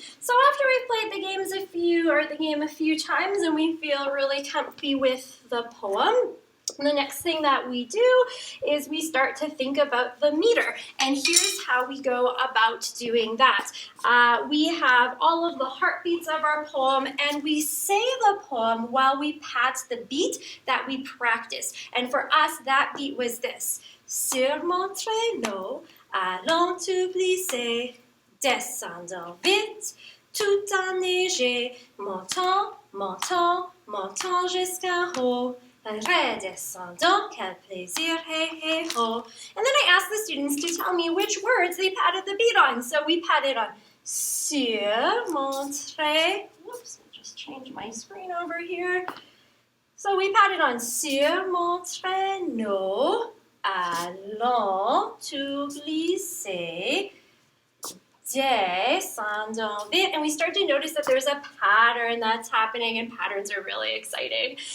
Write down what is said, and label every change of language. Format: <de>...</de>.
<en>So after we've played the game a few times and we feel really comfy with the poem, the next thing that we do is we start to think about the meter, and here's how we go about doing that. We have all of the heartbeats of our poem, and we say the poem while we pat the beat that we practiced. And for us, that beat was this.</en> <fr>Sur mon traîneau, allons tout glisser, descendons vite, tout enneigé, montant, montant, montant jusqu'en haut. Redescendant, quel plaisir, hey, hey, ho.</fr> <en>And then I asked the students to tell me which words they patted the beat on. So we patted on</en> <fr>sur mon traîneau.</fr> <en>Whoops, I'll just change my screen over here. So we patted on</en> <fr>sur mon traîneau, allons tout glisser, descendons vite,</fr> <en>and we start to notice that there's a pattern that's happening, and patterns are really exciting.</en>